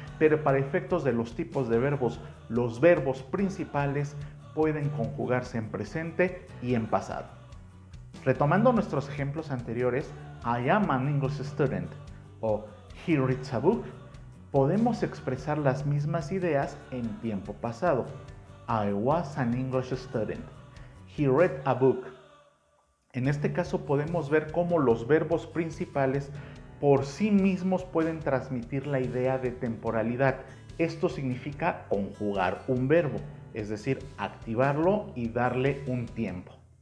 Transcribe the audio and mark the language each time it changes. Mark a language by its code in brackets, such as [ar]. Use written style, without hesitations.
[es] Pero para efectos de los tipos de verbos, los verbos principales pueden conjugarse en presente y en pasado. Retomando nuestros ejemplos anteriores, [en] I am an English student [es] o [en] he reads a book, [es] podemos expresar las mismas ideas en tiempo pasado. [en] I was an English student. He read a book. [es] En este caso podemos ver cómo los verbos principales por sí mismos pueden transmitir la idea de temporalidad. Esto significa conjugar un verbo, es decir, activarlo y darle un tiempo.